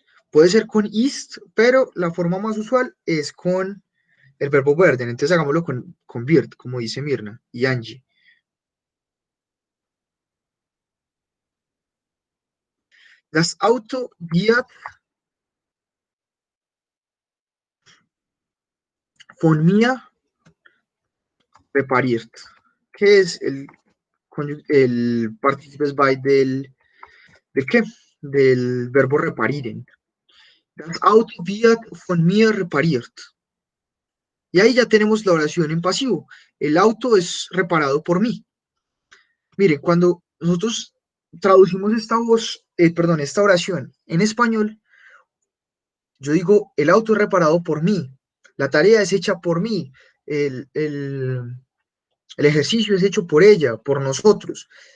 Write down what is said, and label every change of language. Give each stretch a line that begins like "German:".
Spanish: Puede ser con ist, pero la forma más usual es con el verbo werden. Entonces hagámoslo con wird, como dice Mirna y Angie.
German: Das Auto wird von mir repariert.
Spanish: ¿Qué es el participes by ¿del qué? Del verbo reparieren.
German: Das Auto wird von mir repariert.
Spanish: Y ahí ya tenemos la oración en pasivo. El auto es reparado por mí. Miren, cuando nosotros traducimos esta oración en español, yo digo, el auto es reparado por mí, la tarea es hecha por mí, el ejercicio es hecho por ella, por nosotros.